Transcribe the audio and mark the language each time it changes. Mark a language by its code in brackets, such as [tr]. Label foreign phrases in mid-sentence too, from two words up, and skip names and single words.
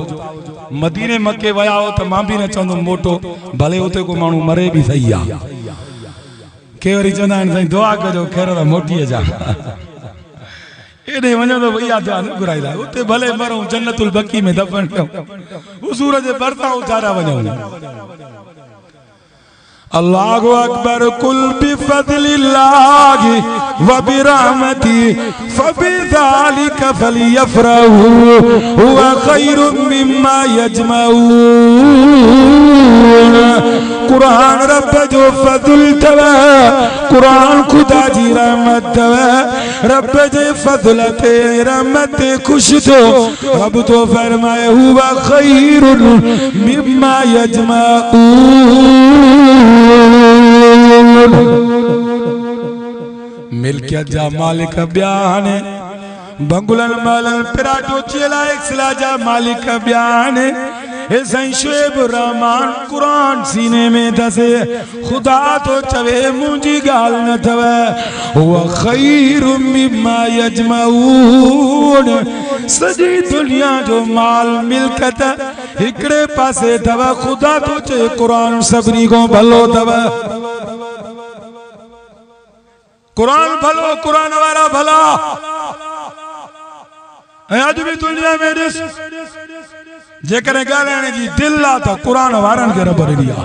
[sd] मदीने मके विया हो त मां बि न चवंदुमि मोटो, भले उते को माण्हू मरे बि सही आहे। के वरी चवंदा आहिनि साईं दुआ कजो ख़ैर त मोटी अचां। एॾे वञो त भैया दुआ न घुराईंदा, उते भले मरूं जन्नतुल बकी में दफ़न कयूं, हुज़ूर जे भरिसां उथारिया वञूं। [ar] الله أكبر قل بفضل الله وبرحمته فبذلك فليفرحوا هو خير مما يجمعون. [sd] कुरान रब जो फज़ल तव, कुरान खुदा जी रहमत तव। रब जे फज़ल ते रहमत ते खुश थो, रब तो फरमाए [ar] هو خير مما يجمعون. [sd] मिल्कियत जा मालिक बयान, बंगुलन मालन पिराटो चेला इक्सला जा मालिक बयान। हे साईं शुएब रहमान कुरान सीने में दसे, खुदा तो चवे मुंहिंजी ॻाल्हि न थव। [ar] هو خير مما يجمعون. [sd] सॼी दुनिया जो माल मिल्कत हिकिड़े पासे थव, खुदा तो चए कुरान सभिनी खां भलो थव। कुरान भलो, कुरान वारा भला। ऐं अॼु बि दुनिया में ॾिस, जेकॾहिं ॻाल्हाइण जी दिलि आहे त कुरान वारनि खे रब ॾिनी आहे।